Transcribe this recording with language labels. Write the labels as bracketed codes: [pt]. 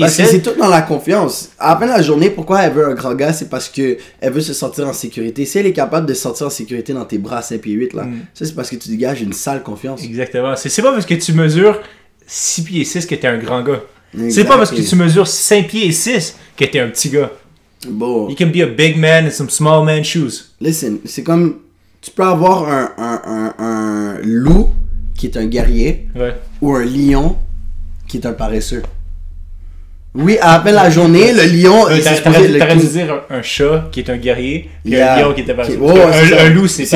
[fr] Parce que c'est tout dans la confiance. À la fin de la journée, pourquoi elle veut un grand gars? C'est parce que elle veut se sentir en sécurité. Si elle est capable de se sentir en sécurité dans tes bras à 5 pieds 8, là, ça c'est parce que tu dégages une sale confiance. Exactement. C'est pas parce que tu mesures 6 pieds 6 que t'es un grand gars. C'est pas parce que tu mesures 5 pieds 6 que t'es un petit gars. Bon. [en] You can be a big man in some small man shoes. Listen, [fr] c'est comme... Tu peux avoir un loup qui est un guerrier, ou un lion qui est un paresseux. Oui, à peine la journée, le lion... T'aurais dû dire un chat qui est un guerrier, et un lion qui est un paresseux. Un loup, c'est